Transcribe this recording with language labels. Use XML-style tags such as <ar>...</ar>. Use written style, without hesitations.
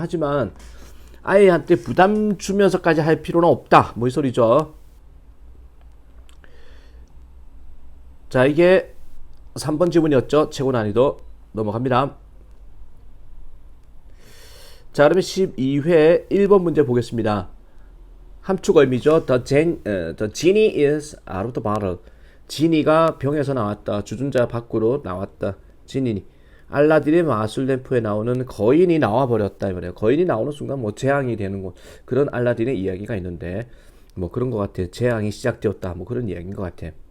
<ko>하지만 아이한테 부담 주면서까지 할 필요는 없다. 뭐 이 소리죠. 이게 3번 지문이었죠. 최고 난이도 넘어갑니다. 그러면 12회 1번 문제 보겠습니다. 함축 의미죠.</ko> <en>The genie is out of the bottle.</en> <ko>지니가 병에서 나왔다. 주전자 밖으로 나왔다. 지니. 알라딘의 마술램프에 나오는 거인이 나와버렸다. 이 말이에요. 거인이 나오는 순간 뭐 재앙이 되는 것, 그런 알라딘의 이야기가 있는데 뭐 그런 것 같아요. 재앙이 시작되었다. 뭐 그런 이야기인 것 같아요.</ko>